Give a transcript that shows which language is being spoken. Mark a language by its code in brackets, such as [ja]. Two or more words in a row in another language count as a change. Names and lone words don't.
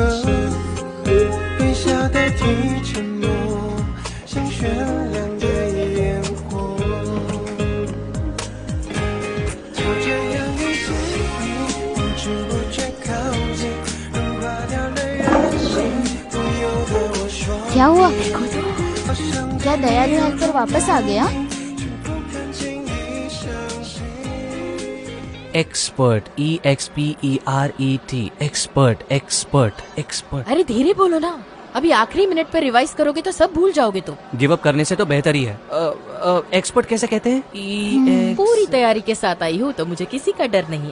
[zh] 微笑代替沉默，像绚烂的烟火。就这样一起，不知不觉靠近，融化掉了人性，不由得我说。 [hi] क्या हुआ? [zh] 好像 [hi] क्या दयालु हेल्पर वापस आ गया? [zh] 不肯轻易相信。 [en] expert, EXPERET, expert expert expert. [hi] अरे धीरे बोलो ना, अभी आखिरी मिनट पर रिवाइज करोगे तो सब भूल जाओगे तुम। [en] give up [hi] करने से तो बेहतर ही है। एक्सपर्ट कैसे कहते हैं? पूरी तैयारी के साथ आई हूँ तो मुझे किसी का डर नहीं।